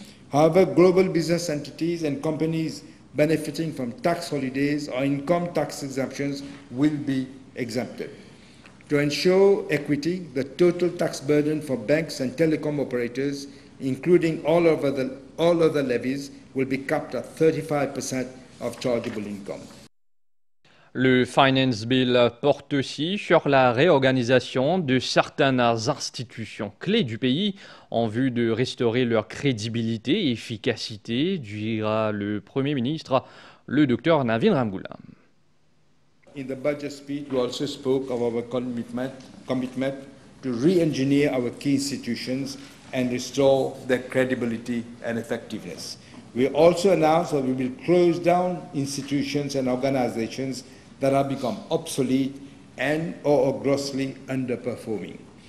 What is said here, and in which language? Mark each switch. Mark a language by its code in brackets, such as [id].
[en] However, global business entities and companies benefiting from tax holidays or income tax exemptions will be exempted. To ensure equity, the total tax burden for banks and telecom operators, including all other levies, will be capped at 35% of chargeable income. [fr] Le Finance Bill porte aussi sur la réorganisation de certaines institutions clés du pays en vue de restaurer leur crédibilité et efficacité, dira le Premier ministre, le Dr Navin Ramgoolam. [en] In the budget speech, we also spoke of our commitment to re-engineer our key institutions and restore their credibility and effectiveness. We also announced that we will close down institutions and organizations that have become obsolete and or grossly underperforming.